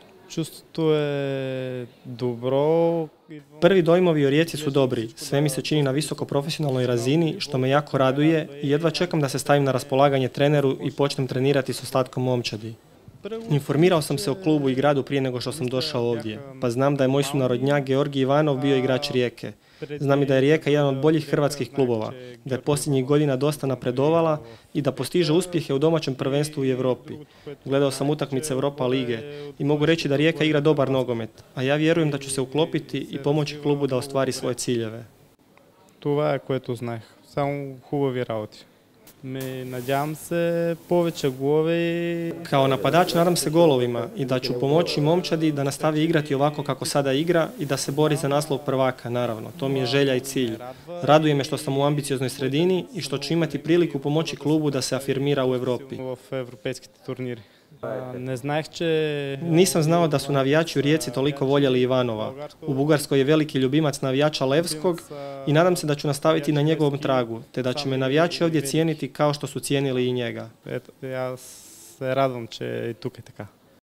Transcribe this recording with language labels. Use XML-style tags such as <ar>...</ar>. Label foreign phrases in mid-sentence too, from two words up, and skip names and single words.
<bg>Самочувствието е добро.</bg> <hr>Prvi dojmovi o Rijeci su dobri, sve mi se čini na visoko profesionalnoj razini, što me jako raduje i jedva čekam da se stavim na raspolaganje treneru i počnem trenirati s ostatkom momčadi. Informirao sam se o klubu i gradu prije nego što sam došao ovdje, pa znam da je moj sunarodnjak Georgij Ivanov bio igrač Rijeke. Znam i da je Rijeka jedan od boljih hrvatskih klubova, da je posljednjih godina dosta napredovala i da postiže uspjehe u domaćem prvenstvu i Europi. Gledao sam utakmice Europa lige i mogu reći da Rijeka igra dobar nogomet, a ja vjerujem da ću se uklopiti i pomoći klubu da ostvari svoje ciljeve.</hr> <bg>Това е, което знаех. Само хубави работи. Надявам се повече голове.</bg> <hr>Kao napadač nadam se golovima i da ću pomoći momčadi da nastavi igrati ovako kako sada igra i da se bori za naslov prvaka, naravno. To mi je želja i cilj. Raduje me što sam u ambicioznoj sredini i što ću imati priliku pomoći klubu da se afirmira u Europi. Nisam znao da su navijači u Rijeci toliko voljeli Ivanova. U Bugarskoj je veliki ljubimac navijača Levskog i nadam se da ću nastaviti na njegovom tragu, te da će me navijači ovdje cijeniti kao što su cijenili i njega. Ja se radujem,</hr> <bg>че и тук е така.</bg>